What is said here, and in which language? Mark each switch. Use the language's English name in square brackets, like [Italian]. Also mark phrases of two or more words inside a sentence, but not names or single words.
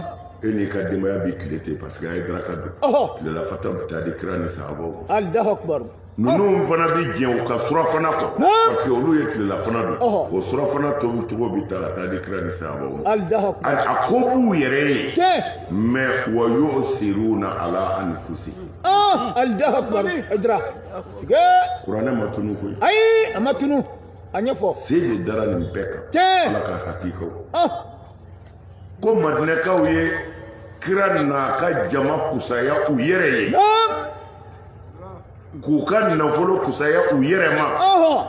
[Bambara] e n'i ka denbaya bɛ tile ten [French] parce que [Bambara] a ye daraka dun. tilelafata bɛ taa di kira ni sahabaw. [Arabic] الله أكبر. [Bambara] ninnu fana bɛ jɛn u ka surafana kɔ. [French] parce que [Bambara] olu ye tilelafana dun. o surafana tobi cogo bɛ ta ka taa di kira ni sahabaw. [Arabic] الله أكبر. [Bambara] a ko b'u yɛrɛ ye. Tiɲɛ. [Arabic] mais ويؤثرون على أنفسهم. الله أكبر idra. [Bambara] siga. kuranɛ ma tunu koyi. ayi a ma tunu a ɲɛfɔ. se de dara nin bɛɛ kan. Tiɲɛ. Ala ka hakikaw. ko Madinɛkaw ye kira n'a ka jama kusaya u yɛrɛ ye. k'u ka nafolo kusaya u yɛrɛ ma.